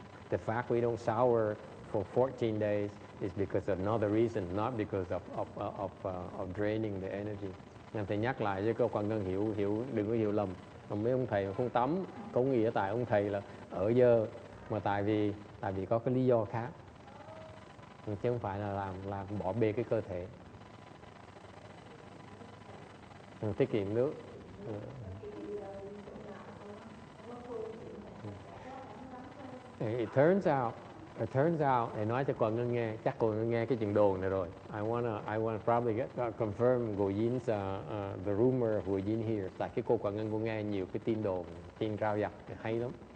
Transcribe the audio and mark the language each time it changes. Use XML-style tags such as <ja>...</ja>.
<en>The fact we don't shower for 14 days is because of another reason, not because of draining the energy.</en> <vi>Nên thầy nhắc lại với cô Quan Ngân hiểu đừng có hiểu lầm. Mấy ông thầy không tắm, có nghĩa tại ông thầy là ở dơ, mà tại vì có cái lý do khác. Chứ không phải là làm bỏ bê cái cơ thể. Tiết kiệm nước.</vi> <en>It turns out,</en> <vi>để nói cho cô Ngân nghe, chắc cô Ngân nghe cái chuyện đồn này rồi.</vi> <en>I wanna probably confirm Goyin's the rumor of Goyin here.</en> <vi>Tại cái cô Ngân cô nghe nhiều cái tin đồn, tin rao giặc hay lắm.</vi>